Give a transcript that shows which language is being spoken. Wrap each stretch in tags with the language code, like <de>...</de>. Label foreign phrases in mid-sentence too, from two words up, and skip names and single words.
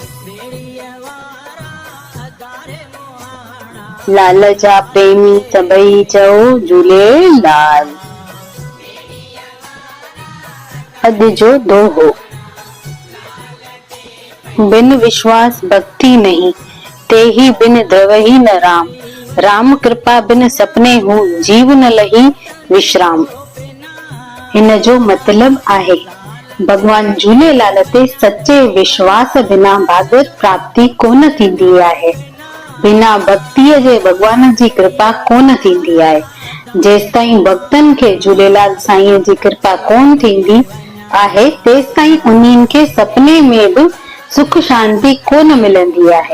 <sd>लाल जा प्रेमी सभई चओ झूलेलाल। अॼु जो दोहो।</sd> <hi>बिन विश्वास भक्ति नहीं, ते ही बिन द्रवही न राम। राम कृपा बिन सपने हूं, जीव न लही विश्राम।</hi> <sd>हिन जो मतलब आहे भगवान झूलेलाल ते सच्चे विश्वास बिना भागवत प्राप्ति कोन थींदी आहे। बिना भक्तिअ जे भगवान जी कृपा कोन थींदी आहे। जेसिताईं भक्तन खे झूलेलाल साईं जी कृपा कोन थींदी आहे, तेसिताईं उन्हनि खे</sd> <hi>सपने में</hi> <sd>बि सुख शांति कोन मिलंदी आहे।</sd>